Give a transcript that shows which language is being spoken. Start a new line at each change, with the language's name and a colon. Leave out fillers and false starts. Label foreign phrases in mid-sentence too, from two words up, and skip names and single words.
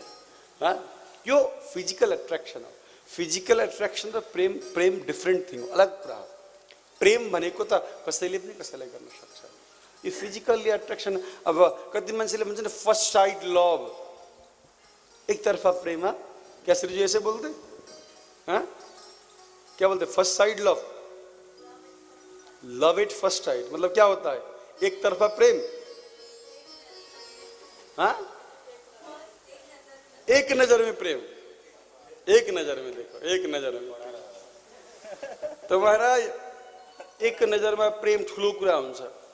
Nepali: यो
English: physical attraction
Nepali: हो।
English: physical attraction
Nepali: र प्रेम
English: different thing,
Nepali: अलग कुरा हो। प्रेम भनेको त कसैले पनि कसैलाई गर्न सक्छ। यो
English: physically attraction,
Nepali: अब कति मान्छेले भन्छ नि
English: first sight love,
Hindi: एक तरफा प्रेम। हाँ, क्या श्री जी ऐसे बोलते? हाँ, क्या बोलते?
English: first sight love, love at first sight,
Hindi: मतलब क्या होता है? एक तरफा प्रेम। हाँ, एक नजर में प्रेम, एक नजर में देखो, एक नजर में।
Nepali: तो महाराज
Hindi: एक नजर में प्रेम
Nepali: ठुलो कुरा हुन्छ।